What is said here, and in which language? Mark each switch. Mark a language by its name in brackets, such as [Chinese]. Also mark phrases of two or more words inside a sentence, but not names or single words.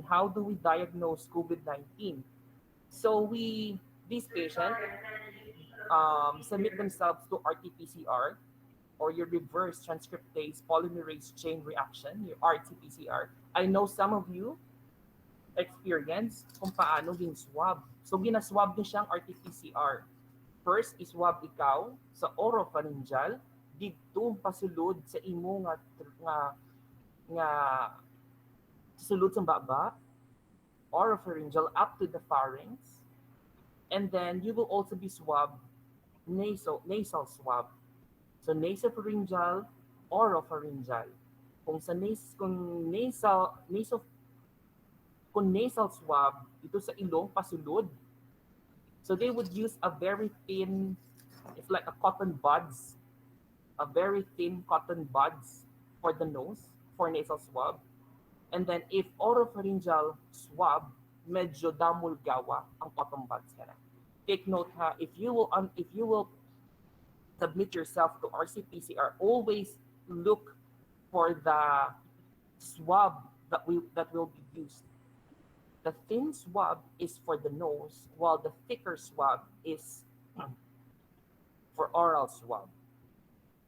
[English] How do we diagnose COVID-19? So these patients submit themselves to RT-PCR or your reverse transcriptase polymerase chain reaction, your RT-PCR. I know some of you experience [Hiligaynon] kung paano gin-swab. So ginaswab niyo siyang RT-PCR. First, iswab ikaw sa oropharyngeal, dito pasulod sa imo nga sulod sa baba, [English] oropharyngeal up to the pharynx. And then you will also be swabbed nasal swab. So nasopharyngeal, oropharyngeal. [Hiligaynon] Kung nasal swab dito sa ilong pasulod. [English] So they would use a very thin, it's like a cotton buds, a very thin cotton buds for the nose, for nasal swab. And then if oropharyngeal swab, [Hiligaynon] medyo damulgawa ang [English] cotton buds ka na. Take note ha, if you will submit yourself to RC-PCR, always look for the swab that will be used. The thin swab is for the nose, while the thicker swab is for oral swab.